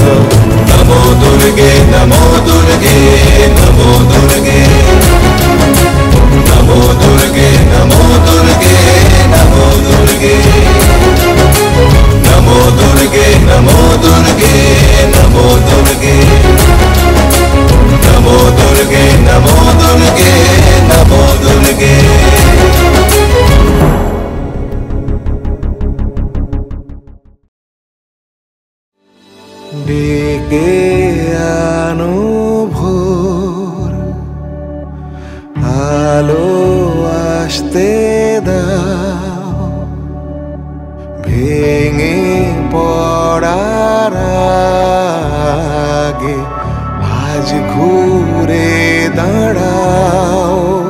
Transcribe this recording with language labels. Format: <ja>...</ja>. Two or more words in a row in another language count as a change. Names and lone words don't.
<sa>नमो दुर्गे नमो दुर्गे नमो दुर्गे नमो दुर्गे नमो दुर्गे नमो दुर्गे नमो दुर्गे नमो दुर्गे नमो दुर्गे नमो दुर्गे नमो दुर्गे नमो दुर्गे।</sa> <bn>ডেকে আনো ভোর, আলো আসতে দাও, ভেঙে পড়ার আগে আজ ঘুরে দাঁড়াও।</bn>